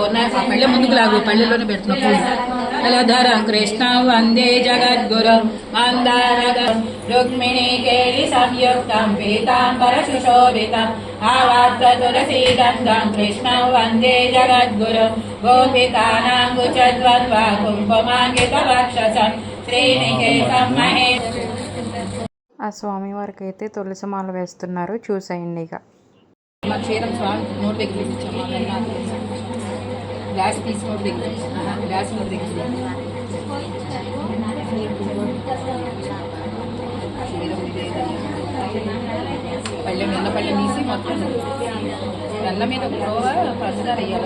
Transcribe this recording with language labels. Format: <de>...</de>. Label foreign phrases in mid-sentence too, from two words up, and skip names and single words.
<sa>पूर्णधरं कृष्णं वन्दे जगद्गुरुं मन्दारगं रुक्मिणीकेलि संयुक्तं पीताम्बरसुशोभितं आवात्तुलसीगन्धं कृष्णं वन्दे जगद्गुरुं गोपिकानाङ्गुचद्वन्द्वा कुङ्कुमाङ्गितवक्षसं श्रीनिकेतं महेश।</sa> <te>ఆ స్వామివారికి అయితే తులసిమాల వేస్తున్నారు. చూసేయండి. ఇక గ్లాస్ తీసుకోండి, గ్లాస్ పళ్ళెం నల్ల పళ్ళెం తీసి మొత్తం నల్ల మీద ఒక రోజు పంచదార వేయాలి.</te>